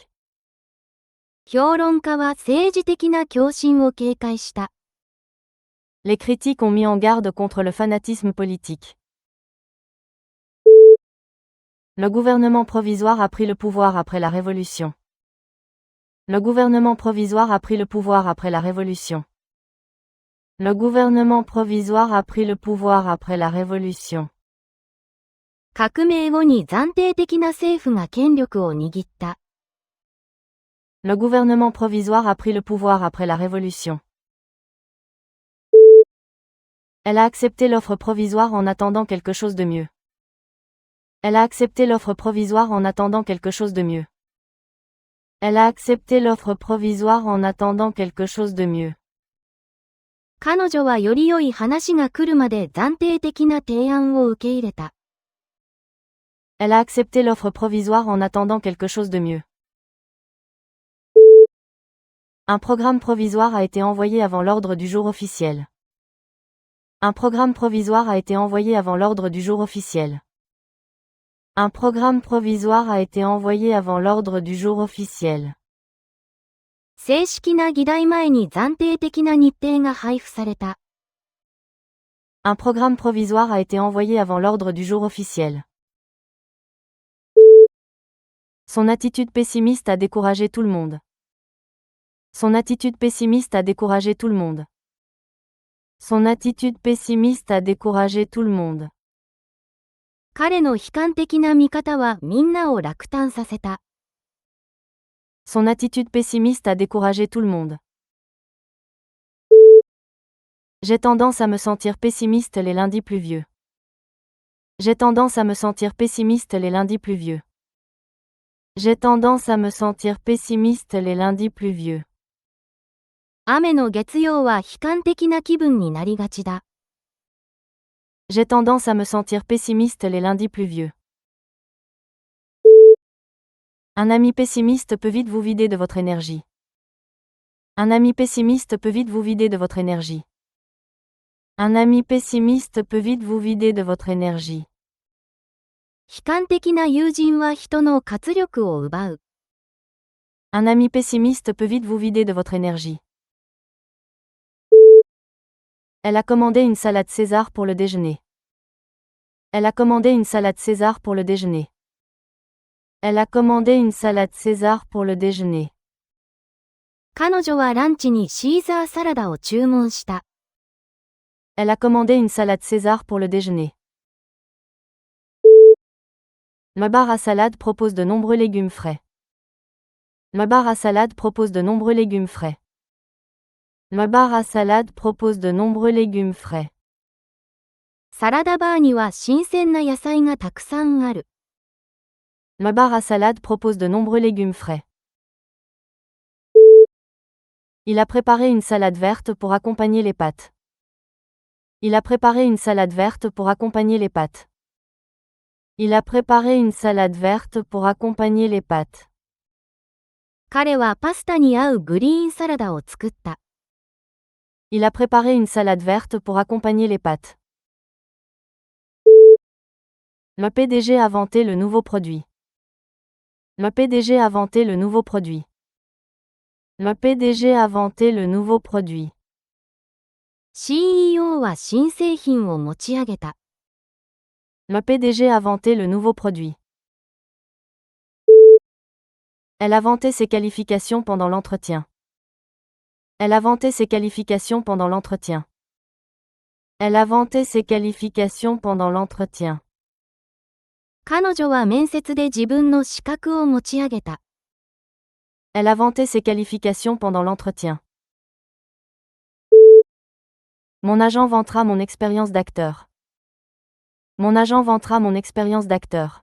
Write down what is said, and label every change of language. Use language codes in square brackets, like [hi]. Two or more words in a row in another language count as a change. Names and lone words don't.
[ja] 評論家は政治的な狂信を警戒した。 [fr] Les critiques ont mis en garde contre le fanatisme politique. Le gouvernement provisoire a pris le pouvoir après la Révolution. Le gouvernement provisoire a pris le pouvoir après la Révolution. Le gouvernement provisoire a pris le pouvoir après la Révolution. [ja] 革命後に暫定的な政府が権力を握った。 [fr] Le gouvernement provisoire a pris le pouvoir après la Révolution. Elle a accepté l'offre provisoire en attendant quelque chose de mieux. Elle a accepté l'offre provisoire en attendant quelque chose de mieux. Elle a accepté l'offre provisoire en attendant quelque chose de mieux. [ja] 彼女はより良い話が来るまで暫定的な提案を受け入れた。 [fr] Elle a accepté l'offre provisoire en attendant quelque chose de mieux. Un programme provisoire a été envoyé avant l'ordre du jour officiel. Un programme provisoire a été envoyé avant l'ordre du jour officiel. Un programme provisoire a été envoyé avant l'ordre du jour officiel. [ja] 正式な議題前に暫定的な日程が配布された。 [fr] Un programme provisoire a été envoyé avant l'ordre du jour officiel. Son attitude pessimiste a découragé tout le monde. Son attitude pessimiste a découragé tout le monde. Son attitude pessimiste a découragé tout le monde. [ja] 彼の悲観的な見方はみんなを落胆させた。 [fr] Son attitude pessimiste a découragé tout le monde. J'ai tendance à me sentir pessimiste les lundis pluvieux. J'ai tendance à me sentir pessimiste les lundis pluvieux. J'ai tendance à me sentir pessimiste les lundis pluvieux. [ja] 雨の月曜は悲観的な気分になりがちだ。 [fr] J'ai tendance à me sentir pessimiste les lundis pluvieux. Un ami pessimiste peut vite vous vider de votre énergie. Un ami pessimiste peut vite vous vider de votre énergie. Un ami pessimiste peut vite vous vider de votre énergie. [ja] 悲観的な友人は人の活力を奪う。 [fr] Un ami pessimiste peut vite vous vider de votre énergie. Elle a commandé une salade César pour le déjeuner. Elle a commandé une salade César pour le déjeuner. Elle a commandé une salade César pour le déjeuner. [ja] 彼女はランチにシーザーサラダを注文した。 [fr] Elle a commandé une salade César pour le déjeuner. Le bar à salade propose de nombreux légumes frais. Le bar à salade propose de nombreux légumes frais. Le bar à salade propose de nombreux légumes frais. [ja] サラダバーには新鮮な野菜がたくさんある。 [fr] Le bar à salade propose de nombreux légumes frais. Il a préparé une salade verte pour accompagner les pâtes. Il a préparé une salade verte pour accompagner les pâtes. Il a préparé une salade verte pour accompagner les pâtes. [ja] 彼はパスタに合うグリーンサラダを作った。 [fr] Il a préparé une salade verte pour accompagner les pâtes. Le PDG a vanté le nouveau produit. Le PDG a vanté le nouveau produit. Le PDG a vanté le nouveau produit. [ja] CEO は新製品を持ち上げた。 [fr] Le PDG a vanté le nouveau produit. Elle a vanté ses qualifications pendant l'entretien. Elle a vanté ses qualifications pendant l'entretien. Elle a vanté ses qualifications pendant l'entretien. [ja] 彼女は面接で自分の資格を持ち上げた。 [fr] Elle a vanté ses qualifications pendant l'entretien. Mon agent vantera mon expérience d'acteur. Mon agent vantera mon expérience d'acteur.